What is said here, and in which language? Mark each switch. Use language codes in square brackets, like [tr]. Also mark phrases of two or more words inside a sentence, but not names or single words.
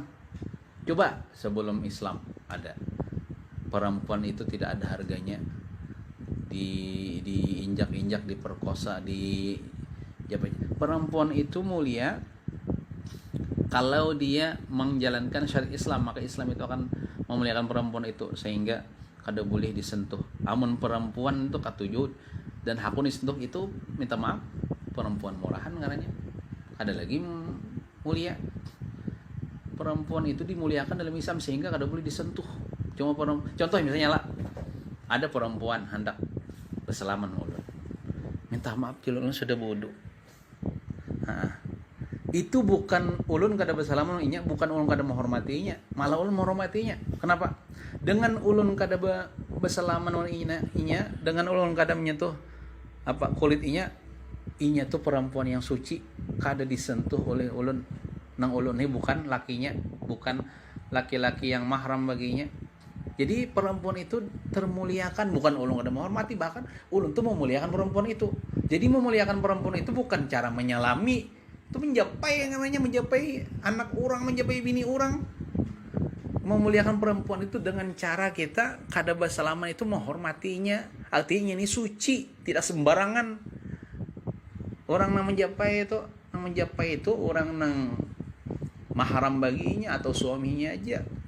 [id] Coba sebelum Islam ada, perempuan itu tidak ada harganya, diinjak-injak, diperkosa, perempuan itu mulia kalau dia menjalankan syariat Islam, maka Islam itu akan memuliakan perempuan itu sehingga kada boleh disentuh. [bjn] Amun perempuan itu katuju dan hakun disentuh itu minta maaf, perempuan murahan karena ada lagi mulia. [id] Perempuan itu dimuliakan dalam Islam sehingga kada boleh disentuh. [bjn] Cuma contoh misalnya lah, ada perempuan hendak bersalaman ulun, minta maaf ulun sudah bodoh. Itu bukan ulun kada bersalaman inya, bukan ulun kada menghormatinya, malah ulun menghormatinya. [id] Kenapa? [bjn] Dengan ulun kada bersalaman inya, dengan ulun kada menyentuh kulit inya tuh perempuan yang suci, kada disentuh oleh ulun. Nang ulun ini bukan lakinya, bukan laki-laki yang mahram baginya. Jadi perempuan itu termuliakan, bukan ulun kada menghormati, bahkan ulun tuh memuliakan perempuan itu. Jadi memuliakan perempuan itu bukan cara menyalami, itu menjapai, yang namanya menjapai anak orang, menjapai bini orang. [id] Memuliakan perempuan itu dengan cara kita kada bersalaman itu menghormatinya. Artinya ini suci, tidak sembarangan. Orang nang menjapai itu orang nang mahram baginya atau suaminya aja.